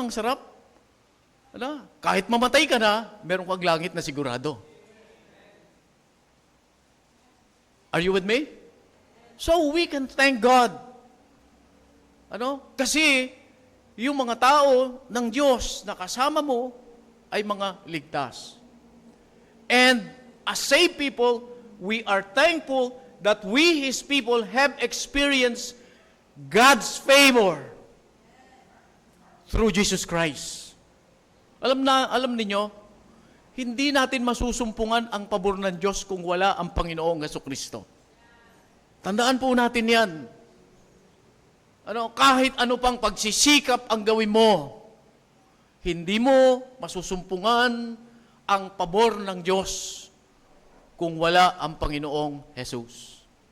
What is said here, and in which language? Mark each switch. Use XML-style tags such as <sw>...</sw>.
<tl>Ang sarap. Ano? Kahit mamatay ka na, meron kang langit na sigurado.</tl> <en>Are you with me? So we can thank God. Ano?</en> <tl>Kasi yung mga tao ng Diyos na kasama mo ay mga ligtas.</tl> <en>And as saved people, we are thankful that we, His people, have experienced God's favor through Jesus Christ.</en> <tl>Alam ninyo, hindi natin masusumpungan ang pabor ng Diyos kung wala ang Panginoong Jesucristo. Tandaan po natin yan. Kahit ano pang pagsisikap ang gawin mo, hindi mo masusumpungan ang pabor ng Diyos kung wala ang Panginoong Jesus.</tl>